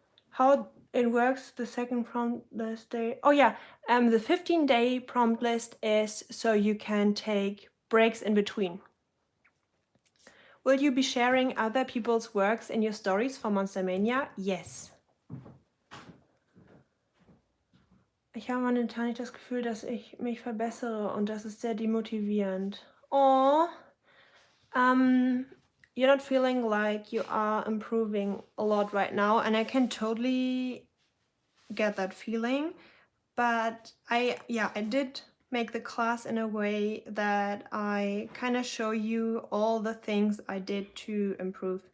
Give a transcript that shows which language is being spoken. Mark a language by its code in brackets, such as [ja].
[en] How it works, the second prompt list day. Oh yeah, the 15-day prompt list is so you can take breaks in between. Will you be sharing other people's works in your stories for MonsterMania? Yes. [de] Ich habe momentan das Gefühl, dass ich mich verbessere und das ist sehr demotivierend. [en] Oh, you're not feeling like you are improving a lot right now, and I can totally get that feeling. But I did make the class in a way that I kind of show you all the things I did to improve.